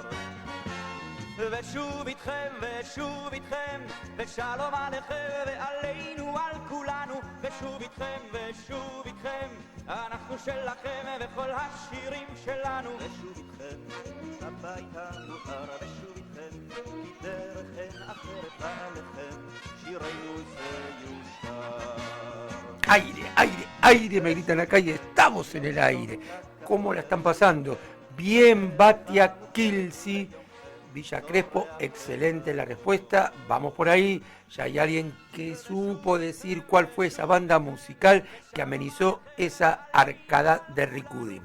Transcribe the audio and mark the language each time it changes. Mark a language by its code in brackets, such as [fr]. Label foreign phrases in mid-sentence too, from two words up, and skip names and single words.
[he] ושוב איתכם ושוב איתכם ושלום עליכם ועלינו על כולנו ושוב איתכם ושוב איתכם אנחנו שלכם וכל השירים שלנו ושוב איתכם הביתה מוכר ושוב איתכם כי דרככם אחרת עליכם שירנו זה יושר. [es] Aire, aire, aire, me gritan acá y estamos en el aire. ¿Cómo la están pasando? Bien, Batia Kilsi, Villa Crespo, excelente la respuesta. Vamos por ahí. Ya hay alguien que supo decir cuál fue esa banda musical que amenizó esa arcada de Ricudim.